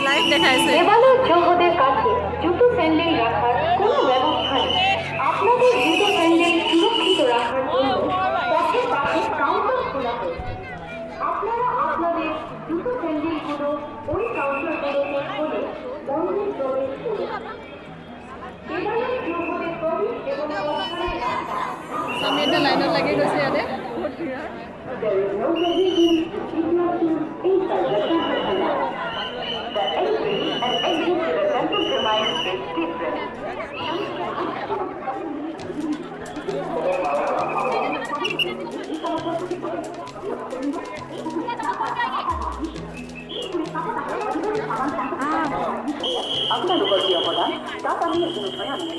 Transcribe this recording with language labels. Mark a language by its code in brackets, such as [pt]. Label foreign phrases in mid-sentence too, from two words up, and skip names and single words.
[as] দেখাইছে [bn] দেবালয় জগতের কাছে জুতো স্যান্ডেল রাখার কোনো ব্যবস্থা নেই। আপনাদের জুতো স্যান্ডেল সুরক্ষিত রাখার জন্য পথের পাশে কাউন্টার খোলা হয়েছে। আপনারা আপনাদের জুতো স্যান্ডেলগুলো ওই কাউন্টারগুলোতে খুলে মন্দির প্রবেশ করুন। দেবালয় জগতের প্রবেশ এবং প্রস্থানের রাস্তা [as] আমি এটা লাইনত লাগি গৈছে ইয়াতে বহুত ভিৰ হয় [en] There is no provision to keep your shoes inside the temple canal. The entry and exit to the temple premise is different. [as] আপোনালোকৰ যি অৱদান তাত আমি নিশ্চয় আনন্দিত।